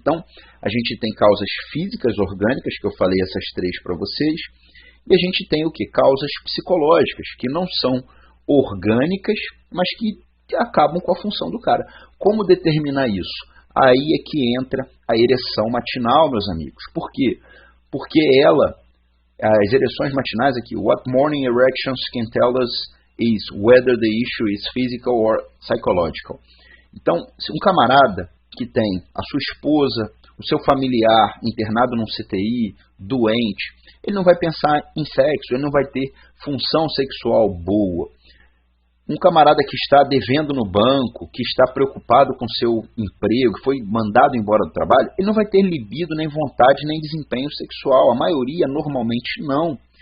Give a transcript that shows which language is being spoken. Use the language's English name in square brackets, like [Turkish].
[Portuguese] Então, a gente tem causas físicas orgânicas, que eu falei essas 3 para vocês, e a gente tem o que? Causas psicológicas, que não são orgânicas, mas que acabam com a função do cara. Como determinar isso? Aí é que entra a ereção matinal, meus amigos. Por quê? Porque as ereções matinais aqui, [English] what morning erections can tell us is whether the issue is physical or psychological. [Portuguese] Então, se um camarada que tem a sua esposa, o seu familiar internado num CTI, doente, ele não vai pensar em sexo, ele não vai ter função sexual boa. Um camarada que está devendo no banco, que está preocupado com seu emprego, que foi mandado embora do trabalho, ele não vai ter libido, nem vontade, nem desempenho sexual. A maioria, normalmente, não.